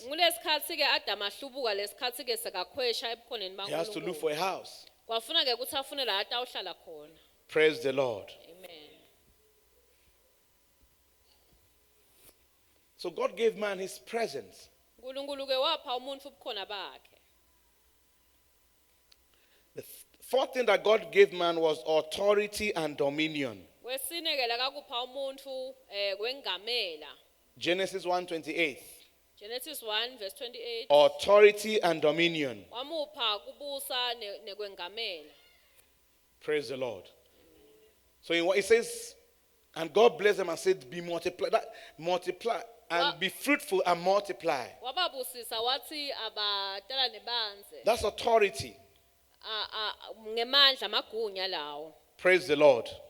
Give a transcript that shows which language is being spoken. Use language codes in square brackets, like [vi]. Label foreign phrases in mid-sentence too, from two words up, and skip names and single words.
[ss] Ngulesikhathi ke Adam ahlubuka lesikhathi ke sekakhwesha ebukhoneni [en] He has to look [ss] baNkulunkulu. [en] for a house. [ss] Kwafuna ke ukuthi afune la atawuhlala khona. [en] Praise the Lord. Amen. So God gave man his presence. [ss] uNkulunkulu ke wapha umuntu ubukhona bakhe. [en] The fourth thing that God gave man was authority and dominion. [ss] Wesine ke la kakupha umuntu kwengamela. [en] Genesis 1:28. Genesis 1 verse 28. Authority and dominion. [ss] Wamupha kubusa nekwengamela. [en] Praise the Lord. So it says, and God blessed them and said, be multiply and be fruitful and multiply. [ss] Wababusisa wathi abatala nebanze. [en] That's authority. [ss] Ngemandla magunya lawo. [en] Praise the Lord.